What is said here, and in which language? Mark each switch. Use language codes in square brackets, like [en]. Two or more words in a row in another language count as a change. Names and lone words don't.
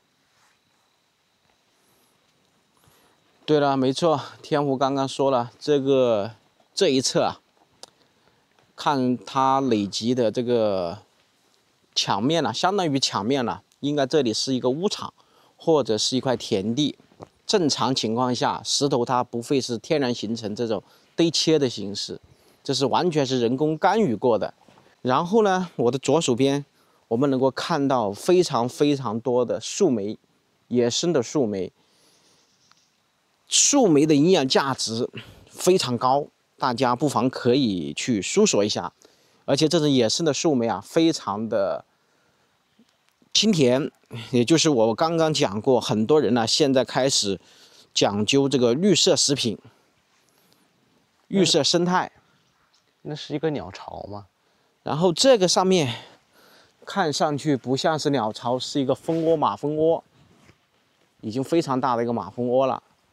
[zh] 對了，沒錯，天福剛剛說了，這一側看它累積的這個牆面相當於牆面了，應該這裡是一個牧場或者是一塊田地。正常情況下，石頭它不會是天然形成這種堆砌的形式，這是完全是人工干預過的。然後呢，我的左手邊我們能夠看到非常非常多的树莓，野生的樹莓。树莓的營養價值非常高，大家不妨可以去搜索一下。而且这种野生的树莓非常的清甜，也就是我刚刚講過，很多人現在開始講究這個綠色食品、綠色生態。那是一個鳥巢嗎？然後這個上面看上去不像是鳥巢，是一個蜂窩，馬蜂窩，已經非常大的一個馬蜂窩了。